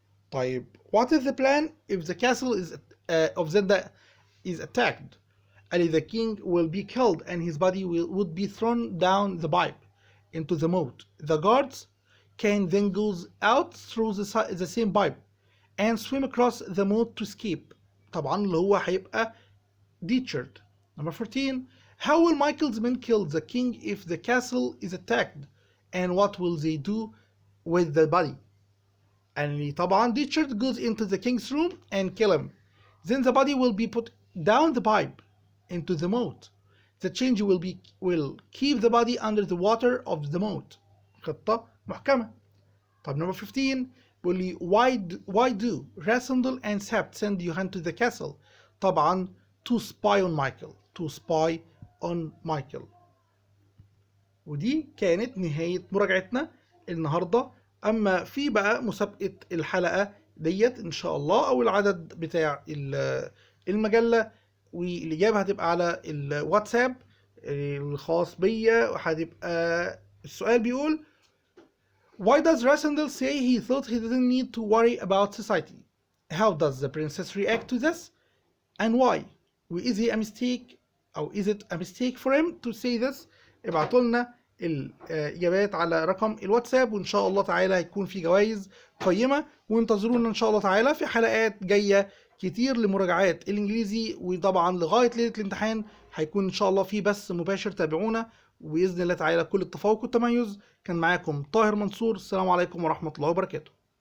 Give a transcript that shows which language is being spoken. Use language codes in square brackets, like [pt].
[en] طيب, what is the plan if the castle of Zenda is attacked? The king will be killed and his body would be thrown down the pipe into the moat. The guards can then go out through the same pipe and swim across the moat to escape. [ar] طبعا اللي هو هيبقى Dietrich. [en] Number 14. How will Michael's men kill the king if the castle is attacked? And what will they do with the body? And طبعا Dietrich goes into the king's room and kill him. Then the body will be put down the pipe into the moat. The change will keep the body under the water of the moat. [ar] خطة محكمة. [en] طب number 15 [ar] بيقول لي [en] why do Rassendyll and Sept send Johan to the castle? طبعا to spy on Michael. [ar] ودي كانت نهاية مراجعتنا النهاردة. أما في بقى مسابقة الحلقة ديت إن شاء الله أو العدد بتاع المجلة، والإجابة هتبقى على الواتساب الخاص بيا. هتبقى السؤال بيقول [en] Why does Rassendyll say he thought he didn't need to worry about society? How does the princess react to this? And why? Is it a mistake for him to say this? [ar] ابعتوا لنا الإجابات على رقم الواتساب، وإن شاء الله تعالى هيكون في جوائز قيمة، وانتظرونا إن شاء الله تعالى في حلقات جاية كتير لمراجعات الإنجليزي. وطبعا لغاية ليلة الامتحان هيكون إن شاء الله في بث مباشر، تابعونا وبإذن الله تعالى كل التفوق والتميز. كان معاكم طاهر منصور، السلام عليكم ورحمة الله وبركاته.